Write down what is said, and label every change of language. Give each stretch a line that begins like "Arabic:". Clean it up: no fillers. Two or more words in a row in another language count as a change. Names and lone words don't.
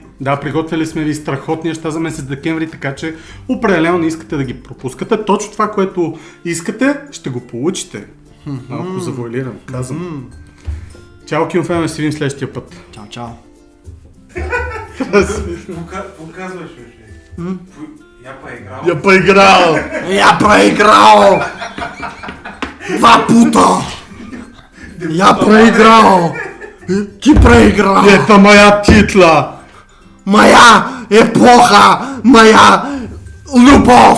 Bulgarian: Да, приготвили сме ви страхотни неща за месец декември, така че определено не искате да ги пропускате. Точно това, което искате, ще го получите. Малко завуалирам, казвам. Чао, Кинофен, да се видим следващия път. Чао, чао. Показваш ли?
Russian: Я поиграл! Я проиграл! 2 пута! Я проиграл! Ти проиграл! Это моя титла! Моя эпоха! Моя любовь!